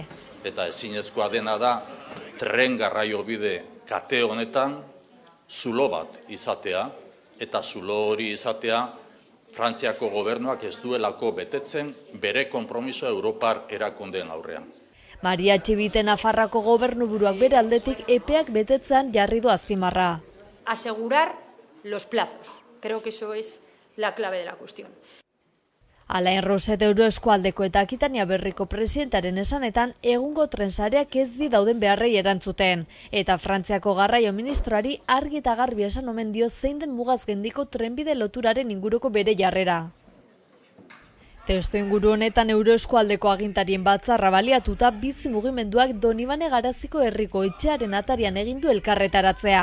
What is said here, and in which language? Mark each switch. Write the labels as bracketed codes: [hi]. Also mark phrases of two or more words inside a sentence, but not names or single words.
[eu] Eta ezinezkoa dena da tren garraio bide kate honetan zulo bat izatea, eta zulo hori izatea Frantziako gobernuak ez duelako betetzen bere konpromiso Europar erakundeen aurrean. Maria Txibite Nafarrako gobernuburuak bere aldetik epeak betetzean jarri du azpimarra. [es] Asegurar los plazos. Creo que eso es la clave de la cuestión. [eu] Alain Roset Euroeskualdeko eta Akitania Berriko presidentaren esanetan egungo trensareak ez di dauden beharrei erantzuten, eta Frantziako garraio ministroari argi eta garbi esan omen dio zein den mugaz gendiko trenbide loturaren inguruko bere jarrera. Testu inguru honetan Euroeskualdeko agintarien batzarra baliatuta bizi mugimenduak Donibane Garaziko herriko etxearen atarian egin du elkarretaratzea.